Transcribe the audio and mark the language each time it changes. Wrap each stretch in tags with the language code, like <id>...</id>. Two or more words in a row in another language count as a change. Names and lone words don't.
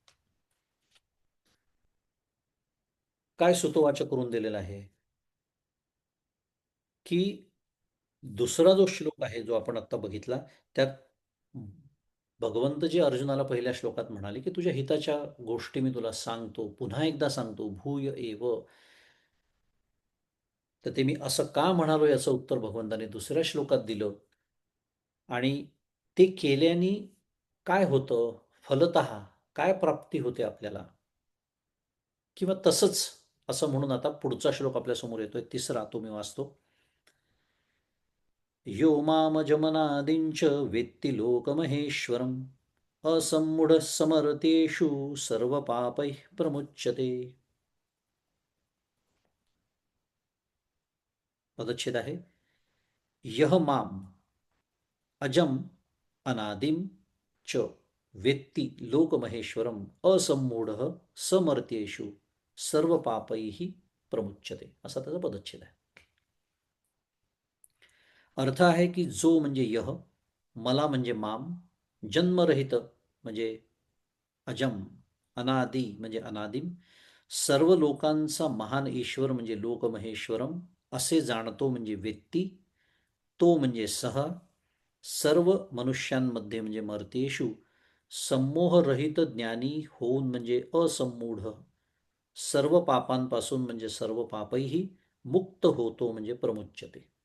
<mr>काय सुतोवाच करून दिलेलं आहे? की दुसरा जो श्लोक आहे जो आपण आत्ता बघितला, त्यात भगवंत जे अर्जुनाला पहिल्या श्लोकात म्हणाले की तुझ्या हिताच्या गोष्टी मी तुला सांगतो, पुन्हा एकदा सांगतो,</mr> <sa>भूय एव.</sa> <mr>तर ते मी असं का म्हणालो याचं उत्तर भगवंताने दुसऱ्या श्लोकात दिलं. आणि ते केल्याने काय होतं, फलतः काय प्राप्ती होते आपल्याला, किंवा तसंच असं म्हणून आता पुढचा श्लोक आपल्यासमोर येतोय, तिसरा, तो मी वाचतो.</mr> <sa>यो मामजमनादिंच वेत्ति लोकमहेश्वरम् असम्मूढ समरतेषु सर्वपापैः प्रमुच्यते.</sa> <mr>पदच्छेद आहे,</mr> <sa>यह माम अजम अनादिम च वेत्ति लोकमहेश्वरम असम्मूढ समर्त्येषु सर्वपापैः प्रमुच्यते,</sa> <mr>असा त्याचा पदच्छेद आहे. अर्थ आहे की जो म्हणजे यह, मला म्हणजे माम, जन्मरहित म्हणजे अजम, अनादि म्हणजे अनादिम, सर्व लोकांचा महान ईश्वर म्हणजे लोकमहेश्वरम असे जाणतो म्हणजे व्यक्ती, तो म्हणजे सह, सर्व मनुष्यांमध्ये म्हणजे मर्तेषु, संमोहरहित ज्ञानी होऊन म्हणजे असम्मूढ, सर्व पापांपासून म्हणजे सर्व पापैही मुक्त होतो म्हणजे प्रमुच्यते.</mr>